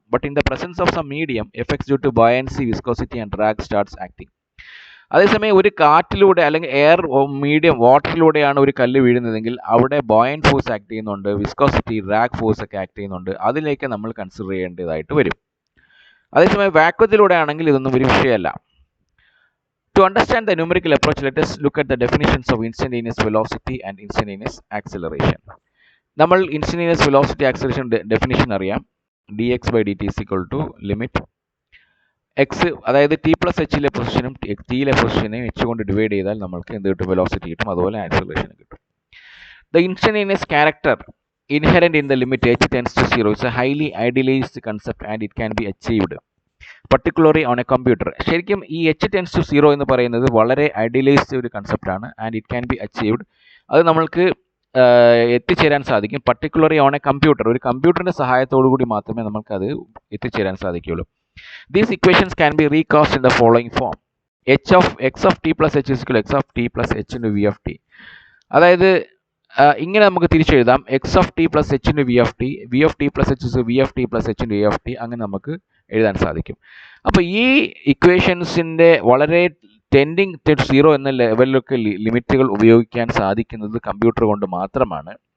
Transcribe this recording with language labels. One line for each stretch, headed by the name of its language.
English: But in the presence of some medium effects due to buoyancy, viscosity and drag starts acting.
Malayalam: അതേസമയം ഒരു കാറ്റിലൂടെ അല്ലെങ്കിൽ air medium വാട്ടറിലൂടെയാണ് ഒരു കല്ല് വീഴുന്നതെങ്കിൽ അവിടെ ബോയൻ ഫോഴ്സ് ആക്ട് ചെയ്യുന്നുണ്ട്, വിസ്കോസിറ്റി, ഡ്രാഗ് ഫോഴ്സ് ഒക്കെ ആക്ട് ചെയ്യുന്നുണ്ട്. അതിലേക്ക് നമ്മൾ കൺസിഡർ ചെയ്യേണ്ടതായിട്ട് വരും. അതേസമയം വാക്വത്തിലൂടെ ആണെങ്കിൽ ഇതൊന്നും ഒരു വിഷയമല്ല.
English: To understand the numerical approach, let us look at the definitions of instantaneous velocity and instantaneous acceleration.
Malayalam: നമ്മൾ instantaneous velocity acceleration definition അറിയാം.
English: dx by dt is equal to limit x,
Malayalam: അതായത് t plus hലെ പൊസിഷനും tയിലെ പൊസിഷനെയും h കൊണ്ട് divide ചെയ്താൽ നമ്മൾക്ക് എന്ത് കിട്ടും? Velocity കിട്ടും. അതുപോലെ ആക്സിലറേഷൻ കിട്ടും.
English: The instantaneous character inherent in the limit h tends to 0 is a highly idealized concept and it can be achieved particularly on a computer.
Malayalam: ശരിക്കും ഈ h tends to 0 എന്ന് പറയുന്നത് വളരെ ഐഡിയലൈസ്ഡ് ഒരു കൺസെപ്റ്റാണ്.
English: And it can be achieved.
Malayalam: അത് നമ്മൾക്ക് എത്തിച്ചേരാൻ സാധിക്കും.
English: particularly on a computer,
Malayalam: ഒരു കമ്പ്യൂട്ടറിൻ്റെ സഹായത്തോടു കൂടി മാത്രമേ നമുക്കത് എത്തിച്ചേരാൻ സാധിക്കുകയുള്ളൂ.
English: These equations can be recast in the following form. x of t plus h is equal to x of t plus h into v of t.
Malayalam: അതായത് ഇങ്ങനെ നമുക്ക് തിരിച്ചെഴുതാം.
English: X of t plus h into v of t, v of t plus h is v of t plus h into a of t.
Malayalam: അങ്ങനെ നമുക്ക് എഴുതാൻ സാധിക്കും. അപ്പോൾ ഈ ഇക്വേഷൻസിൻ്റെ വളരെ ടെൻഡിങ് ടു 0 എന്ന ലെവലിലൊക്കെ ലിമിറ്റുകൾ ഉപയോഗിക്കാൻ സാധിക്കുന്നത് കമ്പ്യൂട്ടർ കൊണ്ട് മാത്രമാണ്.